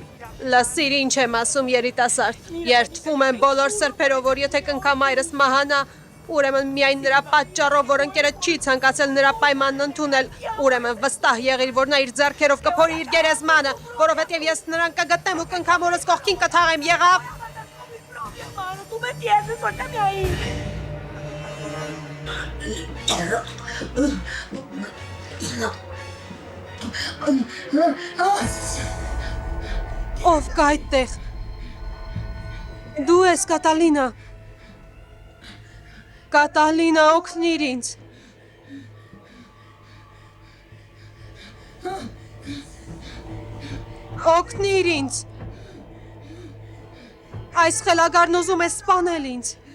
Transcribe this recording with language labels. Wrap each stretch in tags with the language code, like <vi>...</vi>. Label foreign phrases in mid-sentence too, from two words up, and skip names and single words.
<hy>Լսիր, ինչ եմ ասում, երիտասարդ։ Երդվում եմ բոլոր սրբերով, որ եթե կնքամայրս մահանա, ուրեմն միայն նրա պատճառով, որ ընկերդ չի ցանկացել նրա պայմանն ընդունել, ուրեմն վստահ եղիր, որ նա իր ձեռքերով կփորի իր գերեզմանը, որովհետև ես նրան կգտնեմ ու կնքամորս կողքին կթաղեմ, եղավ։</hy> <es>Tú me entiendes, suéltame ahí.</es> <hy>Ով կա այդտեղ։ Դու ես, Կատալինա։ Կատալինա, օգնիր ինձ։ Օգնիր ինձ։ Այս խելագարն ուզում է սպանել ինձ։</hy>